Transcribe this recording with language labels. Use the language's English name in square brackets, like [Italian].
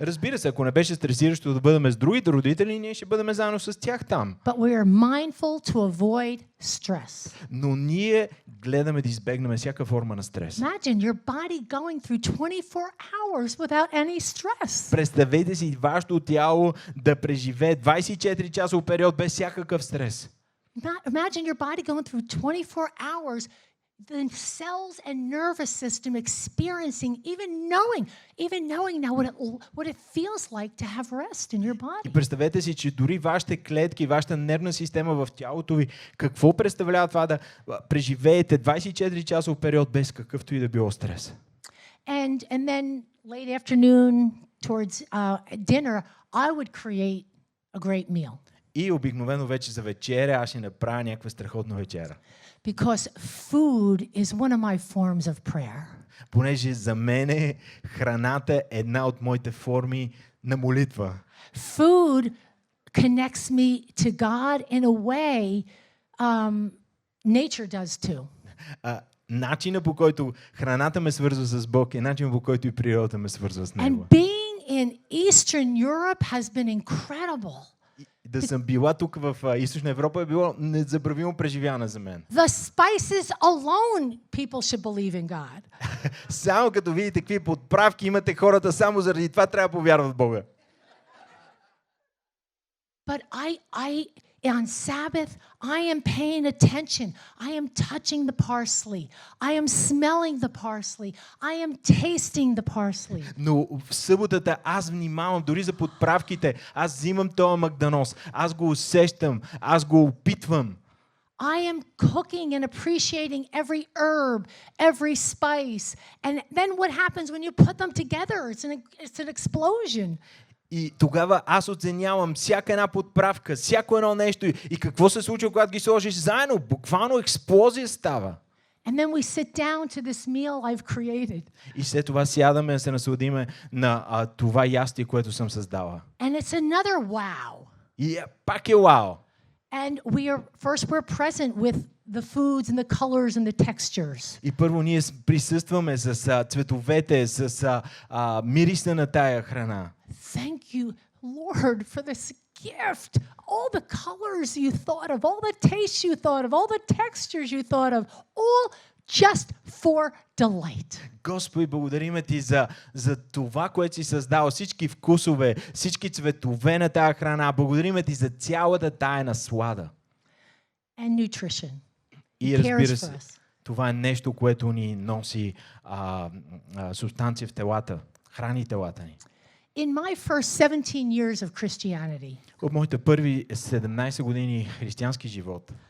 [Bulgarian] Разбира се, ако не беше стресиращо да бъдем с другите родители, ние ще бъдем заедно с тях там. [English] But we are mindful to avoid stress. [Bulgarian] Но ние гледаме да избегнем всяка форма на стрес. [English] Imagine your body going through 24 hours without any stress. [Bulgarian] Представете си вашето тяло да преживее 24 часов период без всякакъв стрес. [English] Imagine your body going through 24 hours, the cells and nervous system experiencing, even knowing now what it feels like to have rest in your [Bulgarian] И [English] body. [Bulgarian] представете си, че дори вашите клетки, вашата нервна система в тялото ви, какво представлява това да преживеете 24 часов период без какъвто и да било стрес. [English] And then late afternoon towards dinner, I would create a great meal. [Bulgarian] И обикновено вече за вечеря аз ще направя някаква страхотна вечера. [English] Because food is one of my forms of prayer. [Bulgarian] Понеже за мене храната е една от моите форми на молитва. [English] Food connects me to God in a way nature does too. [Bulgarian] Начина по който храната ме свързва с Бог е начинът по който и природата ме свързва с Него. [English] And being in Eastern Europe has been incredible. [Bulgarian] Да съм била тук в Източна Европа е било незабравимо преживяване за мен. [English] The spices alone, people should believe in God. [Bulgarian] Само като видите какви подправки имате хората, само заради това трябва да повярват в Бога. [English] But on Sabbath, I am paying attention. I am touching the parsley. I am smelling the parsley. I am tasting the parsley. [Bulgarian] Но в съботата аз внимавам дори за подправките. Аз взимам този магданос. Аз го усещам. Аз го опитвам. [English] I am cooking and appreciating every herb, every spice. And then what happens when you put them together? It's an explosion. [Bulgarian] И тогава аз оценявам всяка една подправка, всяко едно нещо. И какво се случва, когато ги сложиш заедно? Буквално експлозия става. [English] And then we sit down to this meal I've created. [Bulgarian] И след това сядаме да се насладиме на това ястие, което съм създала. [English] And it's another wow. [Bulgarian] И пак е вау. [English] And we're present with the foods and the colors and the textures. [Bulgarian] И първо ние присъстваме с цветовете, с мириса на тая храна. [English] Thank you, Lord, for this gift. All the colors you thought of, all the tastes you thought of, all the textures you thought of, all just for delight. [Bulgarian] Господи, благодариме Ти за това, което си създал, всички вкусове, всички цветове на тая храна. Благодариме Ти за цялата тая наслада. [English] And nutrition. [Bulgarian] И [English] He cares [Bulgarian] разбира се, [English] us. [Bulgarian] това е нещо, което ни носи субстанция в телата, храни телата ни. [English] In my first 17 years of Christianity, [Bulgarian] От моите първи 17 години християнски живот,